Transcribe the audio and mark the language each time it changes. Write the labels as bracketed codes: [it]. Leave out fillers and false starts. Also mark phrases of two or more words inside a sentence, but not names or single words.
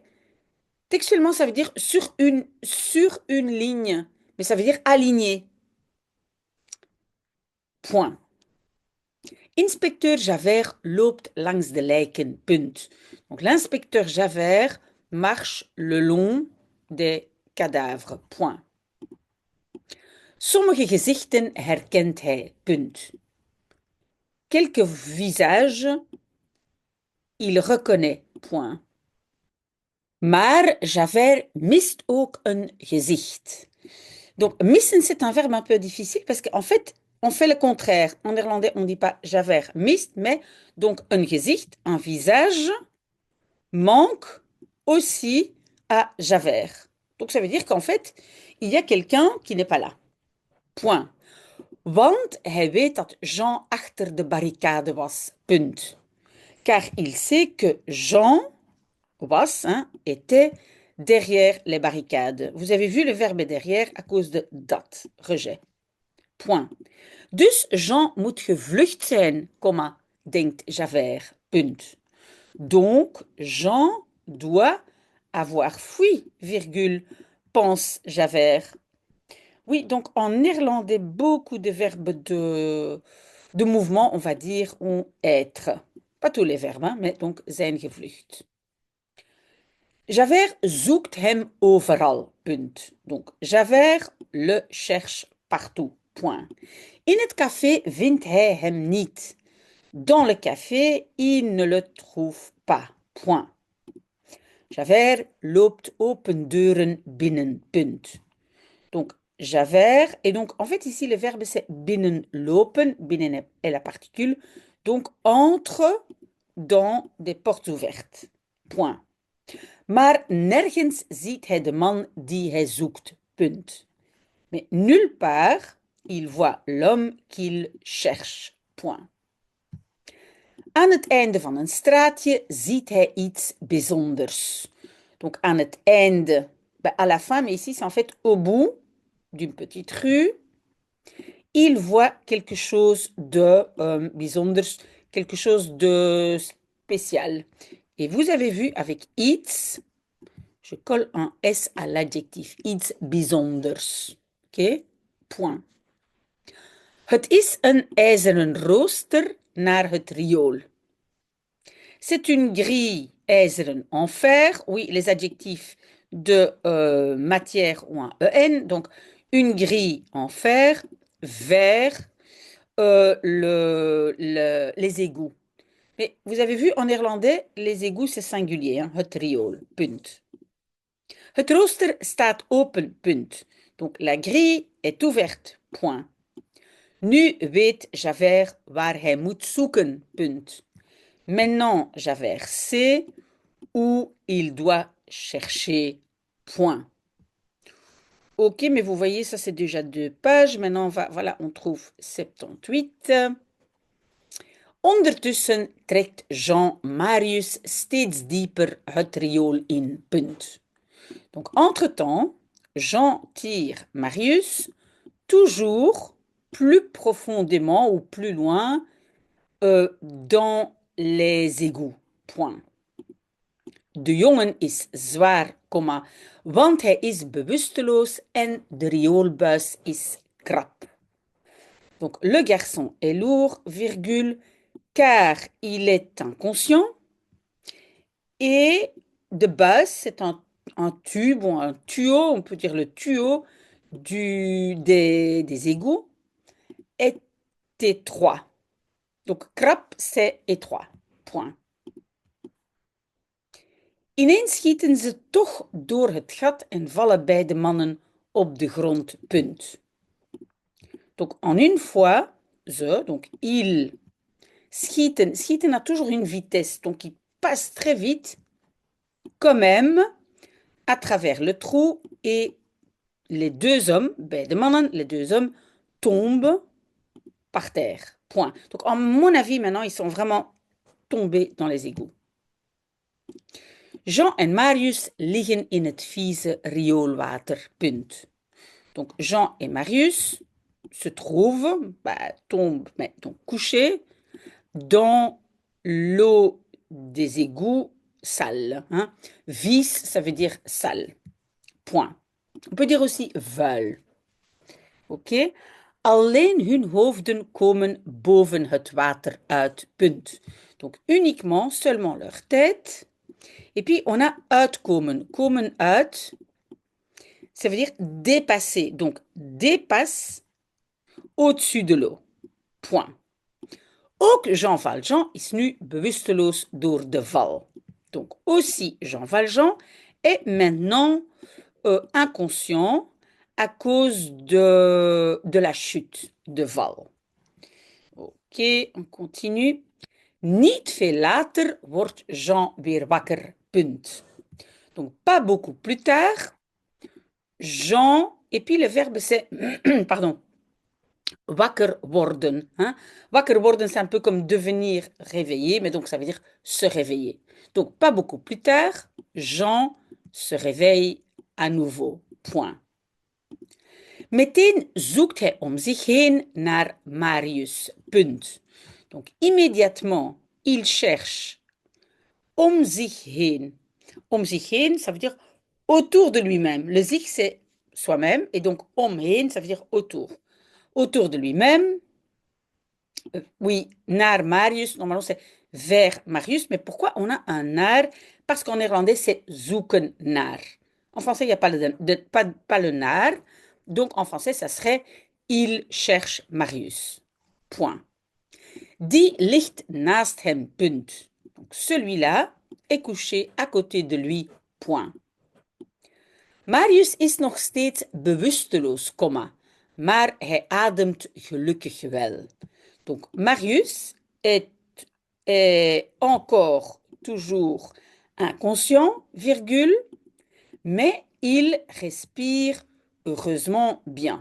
[fr] Textuellement, ça veut dire sur une ligne, mais ça veut dire aligné. [nl] Point. Inspecteur Javert loopt langs de lijken. Punt. [fr] Donc l'inspecteur Javert marche le long des cadavres. Point. [nl] Sommige gezichten herkent hij. Punt. [fr] Quelques visages il reconnaît. Point. [nl] Maar Javert mist ook een gezicht. [fr] Donc, missen, c'est un verbe un peu difficile parce qu'en fait, on fait le contraire. En néerlandais, on ne dit pas Javert mist, mais donc un gezicht, un visage, manque aussi à Javert. Donc, ça veut dire qu'en fait, il y a quelqu'un qui n'est pas là. Point. [nl] Want hij weet dat Jean achter de barricade was. Punt. [fr] Car il sait que Jean was, hein, était derrière les barricades. Vous avez vu le verbe derrière à cause de dat, rejet. Point. [nl] Dus Jean moet gevlucht zijn, denkt Javert. Punt. [fr] Donc Jean doit avoir fui, virgule, pense Javert. Oui, donc en néerlandais, beaucoup de verbes de mouvement, on va dire, ont être. Pas tous les verbes, hein, mais donc [nl] zijn gevlucht. Javert zoekt hem overal. Punt. [fr] Donc Javert le cherche partout. Point. [nl] In het café vindt hij hem niet. [fr] Dans le café, il ne le trouve pas. Point. [nl] Javert loopt open deuren binnen. Punt. [fr] Donc, Javert, et donc en fait ici le verbe c'est binnenlopen, binnen est la particule, donc entre dans des portes ouvertes. Point. [nl] Maar nergens ziet hij de man die hij zoekt. Punt. [fr] Mais nulle part il voit l'homme qu'il cherche. Point. [nl] Aan het einde van een straatje ziet hij iets bijzonders. [fr] Donc [nl] aan het einde, [fr] à la fin, mais ici c'est en fait au bout d'une petite rue, il voit quelque chose de bijzonders, quelque chose de spécial. Et vous avez vu avec iets, je colle un S à l'adjectif, [nl] iets bijzonders. [fr] Ok? Point. [nl] Het is een ijzeren rooster naar het riool. [fr] C'est une grille ijzeren en fer. Oui, les adjectifs de matière ont un EN. Donc, une grille en fer vers les égouts. Mais vous avez vu, en néerlandais, les égouts, c'est singulier. Hein, [nl] het riool, punt. Het rooster staat open, punt. [fr] Donc, la grille est ouverte, point. [nl] Nu weet Javert waar hij moet zoeken, punt. [fr] Maintenant, Javert sait où il doit chercher, point. Ok, mais vous voyez, ça c'est déjà 2 pages. Maintenant, voilà, on trouve 78. [nl] Ondertussen trekt Jean Marius steeds dieper het riool in, punt. [fr] Donc, entre-temps, Jean tire Marius toujours plus profondément ou plus loin dans les égouts, point. De jongen is zwaar, want hij is bewusteloos en de rioolbuis is krap. Donc, le garçon est lourd, virgule, car il est inconscient. Et de base, c'est un tube ou un tuyau, on peut dire le tuyau des égouts, est étroit. Donc, krap, c'est étroit. Point. [nl] Ineens schieten ze toch door het gat en vallen beide mannen op de grond. Punt. [fr] Donc, en une fois, donc ils schieten. Schieten a toujours une vitesse, donc ils passent très vite, quand même, à travers le trou et les 2 hommes, [nl] beide mannen, [fr] les 2 hommes, tombent par terre. Point. Donc, à mon avis, maintenant, ils sont vraiment tombés dans les égouts. [nl] Jean en Marius liggen in het vieze rioolwater. Punt. [fr] Donc, Jean et Marius se trouvent, tombent, mais donc couchés, dans l'eau des égouts sales. Hein. Vies, ça veut dire sale. Point. On peut dire aussi vuil. Ok? [nl] Alleen hun hoofden komen boven het water uit. Punt. [fr] Donc, uniquement, seulement leur tête. Et puis, on a uitkomen. [nl] Komen uit, [fr] ça veut dire dépasser. Donc, dépasse au-dessus de l'eau. Point. [nl] Ook Jean Valjean is nu bewusteloos door de val. [fr] Donc, aussi Jean Valjean est maintenant inconscient à cause de la chute de val. Ok, on continue. [nl] Niet veel later wordt Jean weer wakker. Punt. [fr] Donc, pas beaucoup plus tard, Jean, et puis le verbe c'est, pardon, [nl] wakker worden. [fr] Hein? [nl] Wakker worden, [fr] c'est un peu comme devenir réveillé, mais donc ça veut dire se réveiller. Donc, pas beaucoup plus tard, Jean se réveille à nouveau. Point. [nl] Meteen zoekt hij om zich heen naar Marius. Punt. [fr] Donc, immédiatement, il cherche [nl] om zich heen. Om zich heen, [fr] ça veut dire autour de lui-même. Le zich, c'est soi-même, et donc omheen, ça veut dire autour. Autour de lui-même, oui, naar Marius, normalement c'est vers Marius, mais pourquoi on a un naar? Parce qu'en néerlandais, c'est [nl] zoeken naar. [fr] En français, il n'y a pas le naar, donc en français, ça serait il cherche Marius. Point. [nl] Die ligt naast hem, punt. [fr] Donc, celui-là est couché à côté de lui, point. [nl] Marius is nog steeds bewusteloos, comma, maar hij ademt gelukkig wel. [fr] Donc, Marius est encore toujours inconscient, virgule, mais il respire heureusement bien.